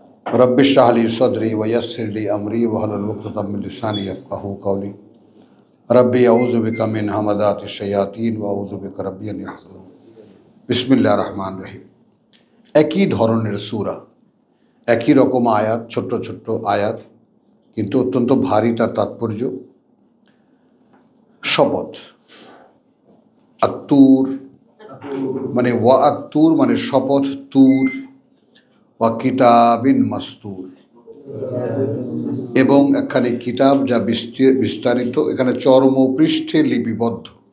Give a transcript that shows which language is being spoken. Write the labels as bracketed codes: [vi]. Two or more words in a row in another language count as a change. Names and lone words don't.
[ar] رب اشرح لي صدري ويسر لي أمري واحلل عقدة من لساني يفقهوا قولي رب أعوذ بك من همزات الشياطين وأعوذ بك رب أن يحضرون. بسم الله الرحمن الرحيم. [bn] একই ধরনের সূরা, একই রকম আয়াত, ছোট্ট ছোট্ট আয়াত, কিন্তু অত্যন্ত ভারী তার তাৎপর্য। শপথ, আত্তুর মানে [ar] والطور [bn] মানে শপথ, তুর, [ar] وكتاب مسطور [bn] এবং একখানি কিতাব যা বিস্তারিত, এখানে চর্মপৃষ্ঠে লিপিবদ্ধ।